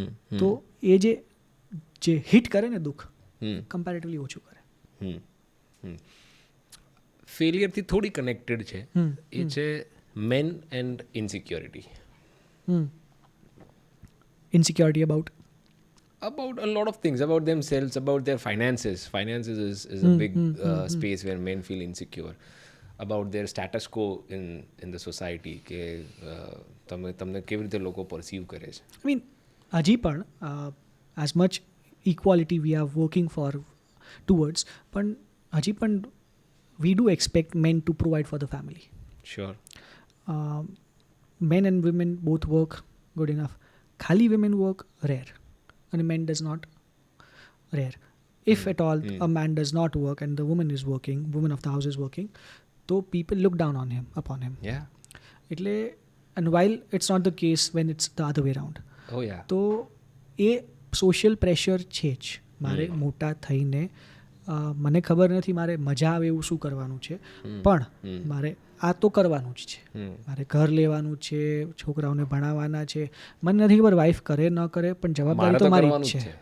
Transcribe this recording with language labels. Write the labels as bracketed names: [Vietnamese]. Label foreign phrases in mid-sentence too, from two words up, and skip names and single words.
[Gujarati] તો એ જે હિટ કરે ને દુઃખ હમ, કમ્પેરેટિવલી ઓછું કરે ફેલિયરથી થોડી કનેક્ટેડ છે. એ છે [English] men and insecurity. insecurity about About a lot of things, about themselves, about their finances. Finances is a big space where men feel insecure. About their status quo in the society, [Gujarati] કે તમને કેવી રીતે લોકો પરસીવ કરે છે. [English] I mean, [Gujarati] હજી પણ [English] as much equality we are working for towards, [Gujarati] પણ હજી પણ [English] we do expect men to provide for the family. Sure. Men and women both work good enough. ખાલી women work rare and men does not rare. If at all a man does not work and the woman is working, woman of the house is working, so people look down on him, upon him. Yeah. એટલે and while it's not the case when it's the other way around. Oh yeah. [Gujarati] તો એ [English] social pressure [Gujarati] છે જ મારે મોટા થઈને મને ખબર નથી મારે મજા આવે એવું શું કરવાનું છે પણ મારે આ તો કરવાનું જ છે મારે ઘર લેવાનું છે છોકરાઓને ભણાવવાના છે મને નથી ખબર વાઈફ કરે ન કરે પણ જવાબદારી તો મારી જ છે